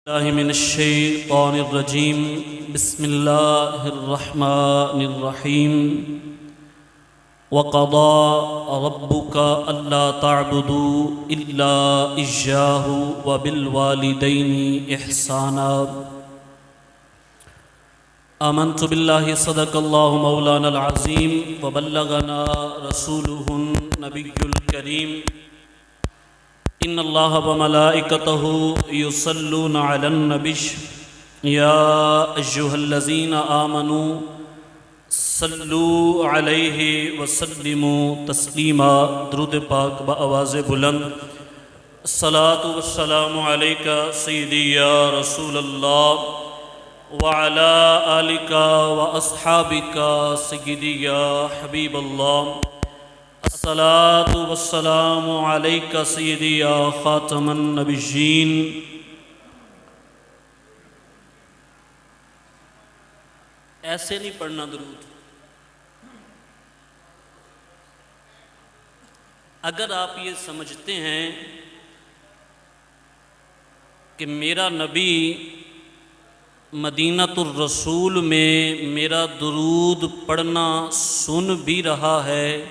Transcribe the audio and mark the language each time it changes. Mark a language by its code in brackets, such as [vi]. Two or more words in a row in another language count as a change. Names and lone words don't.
[ar] من الشيطان الرجيم بسم الله الرحمن الرحيم وقضى ربك ألا تعبدوا إلا إياه وبالوالدين إحسانا. آمنت بالله صدق الله مولانا العظيم وبلغنا رسوله النبي الكريم. إن الله وملائكته يصلون على النبي يا أيها الذين آمنوا صلوا عليه وسلموا تسليما. [ur] درود پاک بآواز بلند. [ar] الصلاة والسلام عليك سيدي يا رسول الله وعلى آلك وأصحابك سيدي يا حبيب الله. الصلاة والسلام عليك سيدي يا خاتم النبيين. [ur] ایسے نہیں پڑھنا درود. اگر آپ یہ سمجھتے ہیں کہ میرا نبی مدینۃ الرسول میں میرا درود پڑھنا سن بھی رہا ہے,